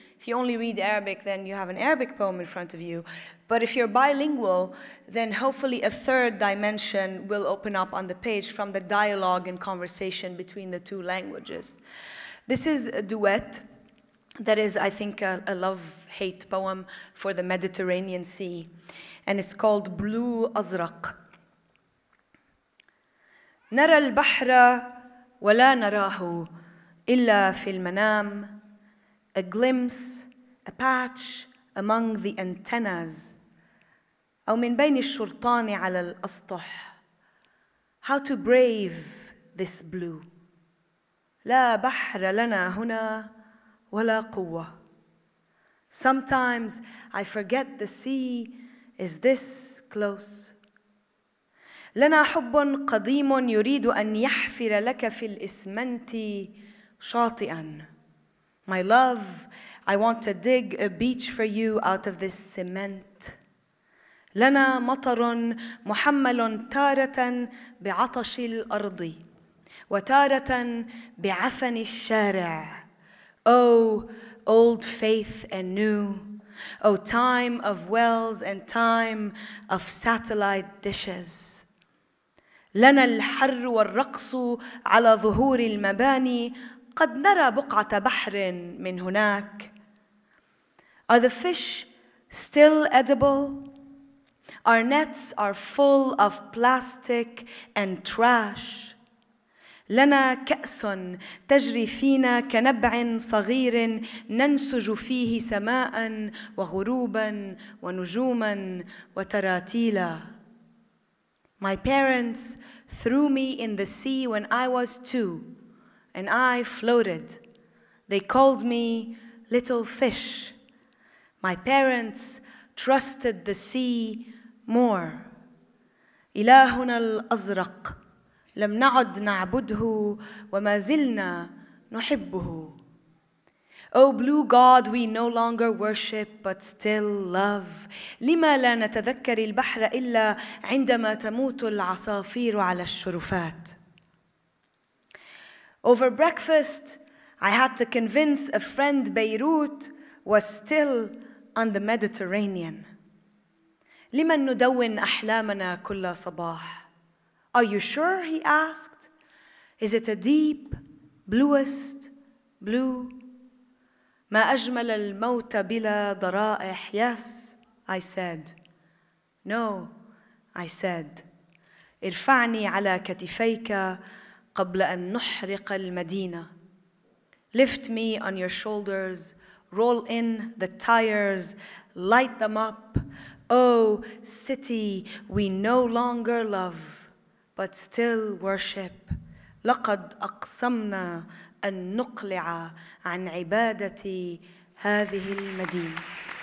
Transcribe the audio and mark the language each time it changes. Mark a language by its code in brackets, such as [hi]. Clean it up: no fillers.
[en] If you only read Arabic, then you have an Arabic poem in front of you. But if you're bilingual, then hopefully a third dimension will open up on the page from the dialogue and conversation between the two languages. This is a duet that is, I think, a love-hate poem for the Mediterranean Sea. And it's called Blue Azraq. [ar] نرى البحر ولا نراه إلا في المنام. [en] A glimpse, a patch among the antennas. [ar] أو من بين الشرطان على الأسطح. [en] How to brave this blue. [ar] لا بحر لنا هنا ولا قوة. [en] Sometimes I forget the sea is this close. [ar] لنا حب قديم يريد أن يحفر لك في الإسمنت شاطئا. [en] My love, I want to dig a beach for you out of this cement. [ar] لنا مطر محمل تارة بعطش الأرض وتارة بعفن الشارع. [en] Oh, old faith and new. Oh, time of wells and time of satellite dishes. [ar] لنا الحر والرقص على ظهور المباني. قد نرى بقعة بحر من هناك. [en] Are the fish still edible? Our nets are full of plastic and trash. [ar] لنا كأس تجري فينا كنبع صغير ننسج فيه سماء وغروبا ونجوما وتراتيلا. [en] My parents threw me in the sea when I was 2. And I floated. They called me little fish. My parents trusted the sea more. [ar] إلهنا الأزرق لم نعد نعبده وما زلنا نحبه. [en] Oh, blue God, we no longer worship but still love. [ar] لما لا نتذكر البحر إلا عندما تموت العصافير على الشرفات. [en] Over breakfast, I had to convince a friend Beirut was still on the Mediterranean. [ar] لمن ندون أحلامنا كل صباح. [en] Are you sure? He asked. Is it a deep, bluest blue? [ar] ما أجمل الموت بلا ضرائح. [en] Yes, I said. No, I said. [ar] ارفعني على كتفيك قبل أن نحرق المدينة. [en] Lift me on your shoulders roll in the tires, light them up. Oh, city we no longer love, but still worship. [ar] لقد أقسمنا أن نقلع عن عبادة هذه المدينة.